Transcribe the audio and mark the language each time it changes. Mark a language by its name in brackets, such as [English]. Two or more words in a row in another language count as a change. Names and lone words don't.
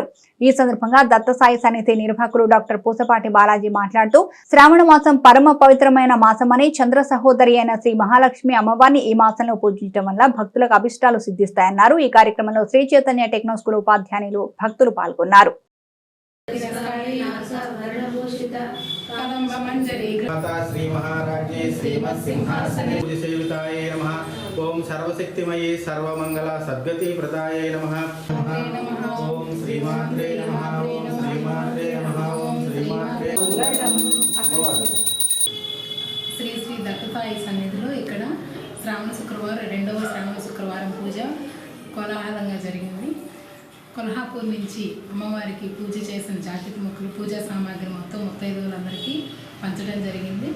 [Telugu] ఈ సందర్భంగా దత్తసాయి సన్నిధి నిర్వాహకులు డాక్టర్ పూసపాటి బాలాజీ మాట్లాడుతూ, శ్రావణ మాసం పరమ పవిత్రమైన మాసమని, చంద్ర సహోదరి అయిన శ్రీ మహాలక్ష్మి అమ్మవారిని ఈ మాసంలో పూజించడం వల్ల భక్తులకు అభిష్టాలు సిద్ధిస్తాయన్నారు. ఈ కార్యక్రమంలో శ్రీ చైతన్య టెక్నో స్కూల్ ఉపాధ్యాయులు, భక్తులు పాల్గొన్నారు. [Sanskrit] श्री महाराजे श्रीमत्सिंहासने पूजसेविताय नमः। ओम सर्वशक्तिमये सर्वमंगल सद्गति प्रदाय नमः। ओम श्रीमात्रे नमः। ओम श्रीमात्रे नमः। ओम श्रीमात्रे [Telugu] శ్రీ శ్రీ దత్తసాయి సన్నిధిలో ఇక్కడ శ్రావణ శుక్రవారం 2వ శ్రావణ శుక్రవారం పూజ కోలాహలంగా జరిగింది. కొల్హాపూర్ నుంచి అమ్మవారికి పూజ చేసిన జాకెట్ ముక్కలు, పూజా సామాగ్రి మొత్తం ముత్తైదువులందరికీ పంచడం జరిగింది.